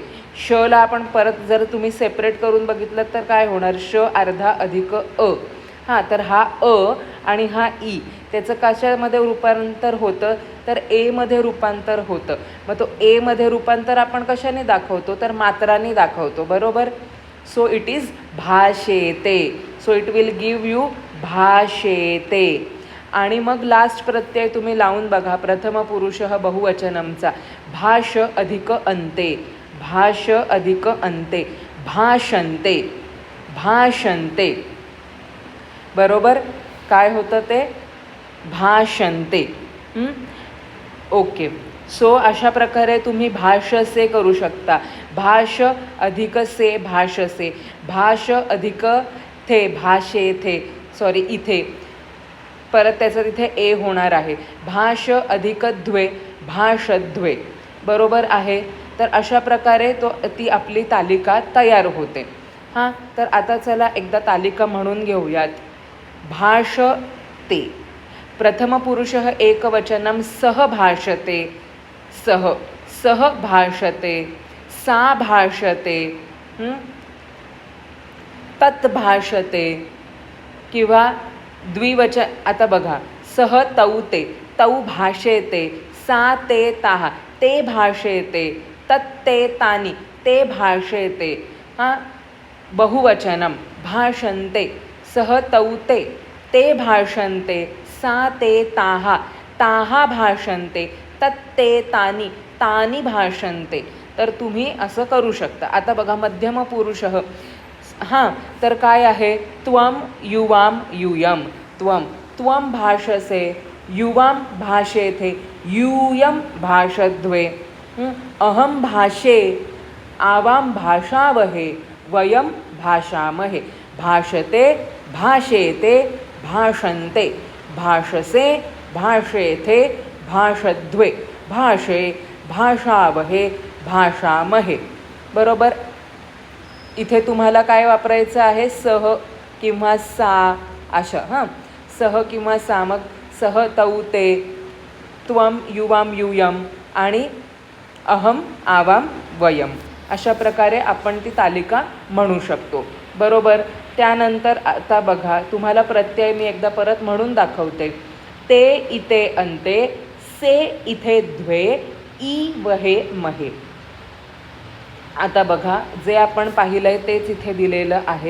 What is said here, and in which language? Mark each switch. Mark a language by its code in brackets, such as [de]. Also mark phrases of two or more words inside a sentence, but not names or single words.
[mr] शला आपण परत जर तुम्ही सेपरेट करून बघितलं तर काय होणार, श अर्धा अधिक अ. हां, तर हा अ आणि हा ई त्याचं कशामध्ये रूपांतर होतं, तर एमध्ये रूपांतर होतं. मग तो एमध्ये रूपांतर आपण कशाने दाखवतो, तर मात्राने दाखवतो, बरोबर. [en] so it is भाषेते. so it will give you भाषेते. [mr] आणि मग लास्ट प्रत्यय तुम्ही लावून बघा, प्रथम पुरुष बहुवचनमचा, भाष अधिक अंते, भाष अधिक अंते, भाषन्ते, भाषन्ते, बरोबर. काय होतं ते, भाषन्ते. [en] okay, so [mr] अशा प्रकारे तुम्ही भाषसे करू शकता. भाष अधिक से भाषसे, भाष अधिक थे भाषे थे, सॉरी इथे परत त्याचं तिथे ए होणार आहे. भाष अधिक द्वे भाषद्वे, बरोबर आहे. तर अशा प्रकारे ती आपली तालिका तयार होते. हां, तर आता चला एकदा तालिका म्हणून घेऊयात. [sa] भाषते, प्रथम पुरुष एकवचनम सह भाषते, सह, सह भाषते, सा भाषते, तत् भाषते, [mr] किंवा द्विवचन. आता बघा, [sa] सह तौ ते, तौ भाषेते, सा ते ताः ते भाषेते, तत् ते तानि ते भाषेते. हां, बहुवचनम भाषन्ते, सह तौ ते भाषन्ते, सा ते ताः ताः भाषन्ते, तत् ते तानि तानि भाषन्ते. [mr] तर तुम्ही असं करू शकता. आता बघा, मध्यम पुरुष. हां, तर काय आहे, [sa] त्वम युवाम यूयम, त्वम, त्वम भाषसे, युवाम भाषेथे, यूयम भाषद्वे, अहम भाषे, आवाम भाषावहे, वयम भाषामहे. भाषते, भाषेते, भाषन्ते, भाषसे, भाषेथे, भाषद्वे, भाषे, भाषावहे, भाषामहे, [mr] बरोबर. इथे तुम्हाला काय वापरायचं आहे, सह किंवा सा अशा. हां, सह किंवा सा, मग सह तौ ते, त्वम युवाम यूयम आणि अहम आवाम वयम. अशा प्रकारे आपण ती तालिका म्हणू शकतो, बरोबर. त्यानंतर आता बघा, तुम्हाला प्रत्यय मी एकदा परत म्हणून दाखवते. [sa] ते इते अंते, से इथे द्वे, ई वहे महे. [mr] आता बघा, जे आपण पाहिलं आहे तेच इथे दिलेलं आहे.